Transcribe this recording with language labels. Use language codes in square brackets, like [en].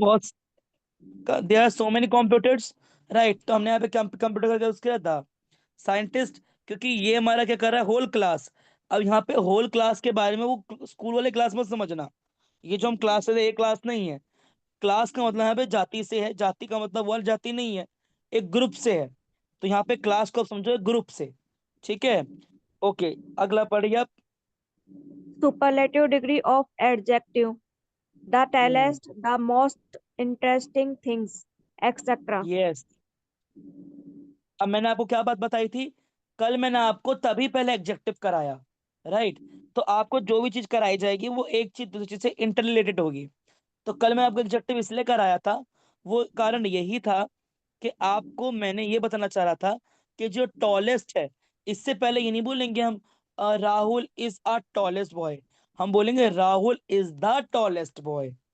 [hi] बहुत, [en] there are so many computers, right, [hi] तो हमने यहाँ पे कंप्यूटर करके उसके था साइंटिस्ट, क्योंकि ये हमारा क्या कर रहा है, होल क्लास. अब यहाँ पे होल क्लास के बारे में वो स्कूल वाले क्लास मत समझना. ये जो हम क्लास है, एक क्लास नहीं है. क्लास का मतलब यहाँ पे जाति से है, जाति का मतलब वो वाली जाति नहीं है, एक ग्रुप से है. तो यहाँ पे क्लास को आप समझो ग्रुप से. ठीक है. ओके, अगला पढ़िए आप. [en] Superlative degree of adjective. The tallest, the most interesting things, etc. Yes. [hi] अब मैंने आपको क्या बात बताई थी, कल मैंने आपको तभी पहले एडजेक्टिव कराया, राइट. तो आपको जो भी चीज कराई जाएगी वो एक चीज दूसरी चीज से इंटर रिलेटेड होगी. तो कल मैं आपको एडजेक्टिव इसलिए कराया था, वो कारण यही था कि आपको मैंने ये बताना चाह रहा था कि जो टॉलेस्ट है, इससे पहले ये नहीं बोलेंगे हम [en] Rahul is a tallest boy, [hi] हम बोलेंगे [en] Rahul is the tallest boy.